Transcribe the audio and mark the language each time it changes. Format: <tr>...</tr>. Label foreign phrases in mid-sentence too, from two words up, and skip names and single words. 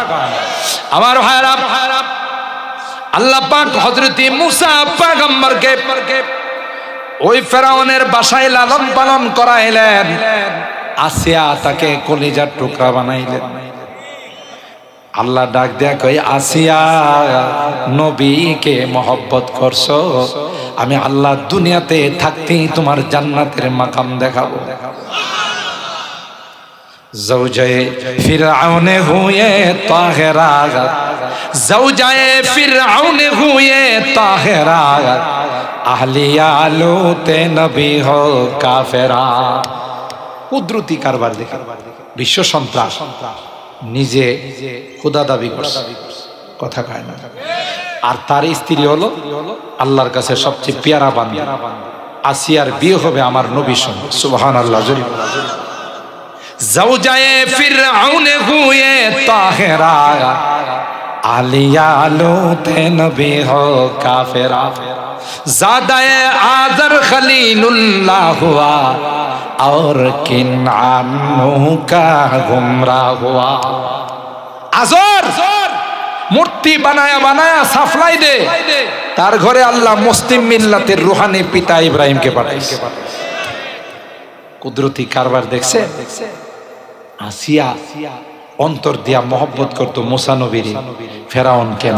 <bn>আমার ভাইরা, আল্লাহ পাক হযরত মুসা পয়গম্বরকে ওই ফেরাউনের বাসায় লালন পালন করাইলেন, আসিয়া তাকে কলিজার টুকরা বানাইলেন। আল্লাহ ডাক দেয়া কই, আসিয়া নবীকে মহব্বত করছো, আমি আল্লাহ দুনিয়াতে থাকতেই তোমার জান্নাতের মাকাম দেখাবো।</bn> <ur>زوجے فرعون ہوئے طاہرات، زوجے فرعون ہوئے طاہرات، اہلیہ لوط نبی ہو কাফেরা।</ur> <bn>কুদরতি কারবার দেখে বিশ্ব সন্ত্রাস নিজে খোদা দাবি করছে, কথা কয় না। আর তার স্ত্রী হলো আল্লাহর কাছে সবচেয়ে পেয়ারা বান্দা। আসিয়ার বিয়ে হবে আমার নবীর সঙ্গে, সুবহানাল্লাহ।</bn> <ur>زوجے فرعون ہوئے طاہرہ، اہلیہ لوط نبی ہو کافرہ، زادہ آذر خلیل اللہ ہوا اور کنعان کا گمراہ ہوا۔</ur> <bn>আজর মূর্তি বানায়া বানায়া সাফলাই দে, তার ঘরে আল্লাহ মুসলিম মিল্লাতের রুহানি পিতা ইব্রাহিমকে পাঠাইছে। কুদরতি কারবার দেখছে। আসিয়া অন্তর দিয়া মহব্বত করত মুসা নবীর, ফেরাউন কেন?</bn>